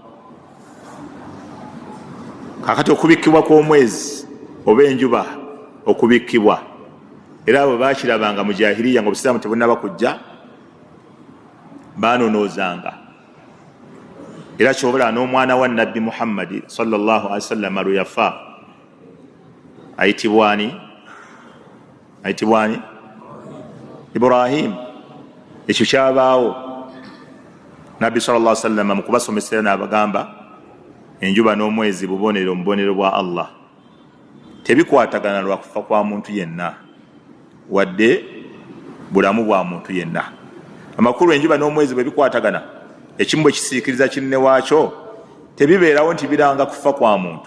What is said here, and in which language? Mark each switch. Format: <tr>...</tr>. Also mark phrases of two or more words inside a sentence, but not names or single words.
<lg>Kakati okubikkibwa kw'omwezi oba enjuba okubikkibwa, era abo bakirabanga mu jahiliya nga obusiraamu tebunnaba kujja, baanonoozanga. Era kyobala n'omwana wa nabbi Muhammadi</lg> <ar>صلى الله عليه وسلم</ar> <lg>lwe yafa ayitibwani Ibrahim. Ekyo kyabaawo, nabbi</lg> <ar>صلى الله عليه وسلم</ar> <lg>mu kubasomesera n'abagamba enjuba n'omwezi bubonero mu bubonero bwa Allah, tebikwatagana lwa kufa kwa muntu yenna wadde bulamu bwa muntu yenna. Amakulu enjuba n'omwezi bwe bikwatagana, ekimu bwe kisiikiriza kinne waakyo, tebibeerawo nti biranga kufa kwa muntu.</lg>